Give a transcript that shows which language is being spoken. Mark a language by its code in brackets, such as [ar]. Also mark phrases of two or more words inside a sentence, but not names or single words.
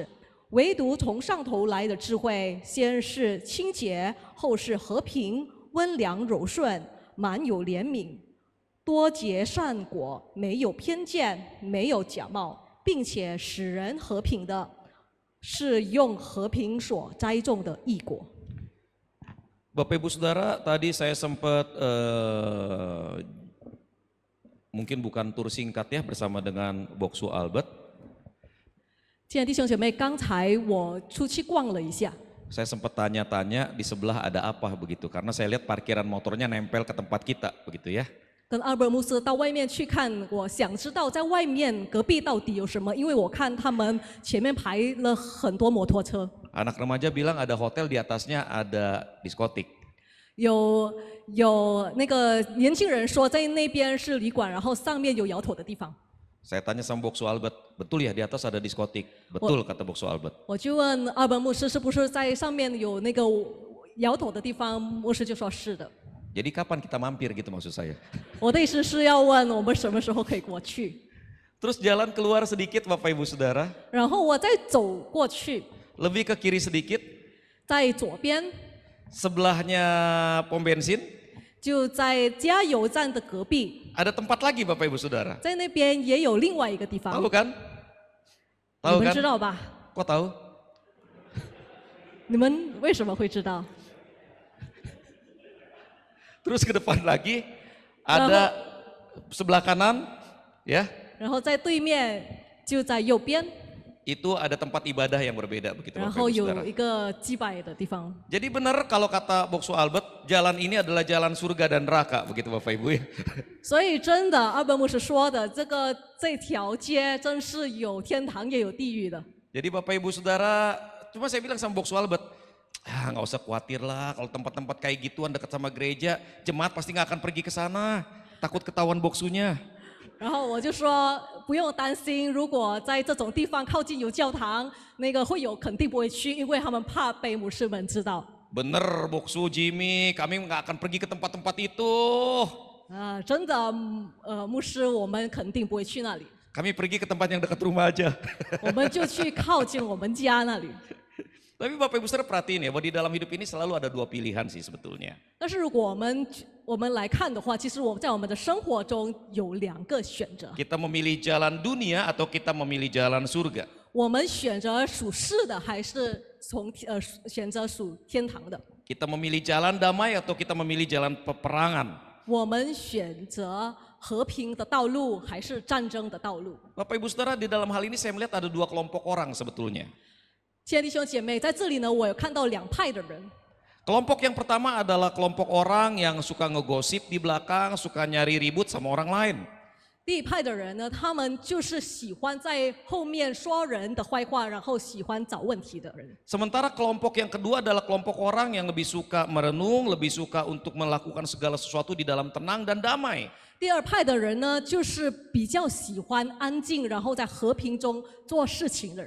[zh] 唯独从上头来的智慧，先是清洁，后是和平、温良、柔顺，满有怜悯，多结善果，没有偏见，没有假冒，并且使人和平的，是用和平所栽种的义果。 [id] Bapak Ibu Saudara, tadi saya sempat mungkin bukan tur singkat ya bersama dengan Boksu Albert. [zh] 亲爱的弟兄姐妹，刚才我出去逛了一下， [id] Saya sempat tanya-tanya di sebelah ada apa begitu, karena saya lihat parkiran motornya nempel ke tempat kita begitu ya. [zh] 跟阿伯牧师到外面去看，我想知道在外面隔壁到底有什么，因为我看他们前面排了很多摩托车， [id] Anak remaja bilang ada hotel, di atasnya ada diskotik. [zh] 有那个年轻人说在那边是旅馆，然后上面有摇头的地方。 [id] Saya tanya sama Boksu Albert, betul ya di atas ada diskotik? Betul kata Boksu Albert. [zh] 我就问阿伯牧师是不是在上面有那个摇头的地方，牧师就说是的。 [id] Jadi kapan kita mampir gitu maksud saya. [zh] 我的意思是要问我们什么时候可以过去， [id] Terus jalan keluar sedikit Bapak Ibu Saudara, [zh] 然后我再走过去， [id] lebih ke kiri sedikit, [zh] 在左边 [id] sebelahnya pom bensin, [zh] 就在加油站的隔壁， [id] ada tempat lagi Bapak Ibu Saudara. [zh] 在那边也有另外一个地方， [id] Tahu kan? [zh] 你 [id] Tahu [zh] 们 [id] kan? [zh] 知道吧？ [id] Kok tahu? [zh] 你们为什么会知道？ [id] Terus ke depan lagi ada sebelah kanan ya, [zh] 然后在对面就在右边， [id] itu ada tempat ibadah yang berbeda begitu [zh] 然 [id] Bapak [zh] 后 [id] Ibu [zh] 有 [id] Saudara. [zh] 一个祭拜的地方。 [id] Jadi benar kalau kata Boksu Albert, jalan ini adalah jalan surga dan neraka begitu Bapak Ibu ya. [zh] 所以真的，阿伯牧师说的，这条街真是有天堂也有地狱的。 [id] Jadi Bapak Ibu Saudara, cuma saya bilang sama Boksu Albert, Nggak usah khawatir lah, kalau tempat-tempat kayak gituan dekat sama gereja, jemaat pasti nggak akan pergi ke sana, takut ketahuan boksunya. [zh] 然后我就说不用担心，如果在这种地方靠近有教堂，那个会友肯定不会去，因为他们怕被牧师们知道。 [id] Bener boksu Jimmy, kami nggak akan pergi ke tempat-tempat itu. [zh] 真的，牧师，我们肯定不会去那里， [id] Kami pergi ke tempat yang dekat rumah aja. [zh] 我们就去靠近我们家那里。 [id] Tapi Bapak Ibu Saudara perhatiin ya, bahwa di dalam hidup ini selalu ada dua pilihan sih sebetulnya. [zh] 但是如果我们来看的话，其实我们在我们的生活中有两个选择， [id] Kita memilih jalan dunia atau kita memilih jalan surga. [zh] 我们选择属世的，还是选择属天堂的？ [id] Kita memilih jalan damai atau kita memilih jalan peperangan. [zh] 我们选择和平的道路，还是战争的道路？ [id] Bapak Ibu Saudara, di dalam hal ini saya melihat ada dua kelompok orang sebetulnya. [zh] 亲爱的弟兄姐妹，在这里呢，我有看到两派的人。 [id] Kelompok yang pertama adalah kelompok orang yang suka ngegosip di belakang, suka nyari ribut sama orang lain. [zh] 第一派的人呢，他们就是喜欢在后面说人的坏话，然后喜欢找问题的人。 [id] Sementara kelompok yang kedua adalah kelompok orang yang lebih suka merenung, lebih suka untuk melakukan segala sesuatu di dalam tenang dan damai. [zh] 第二派的人呢，就是比较喜欢安静，然后在和平中做事情的人。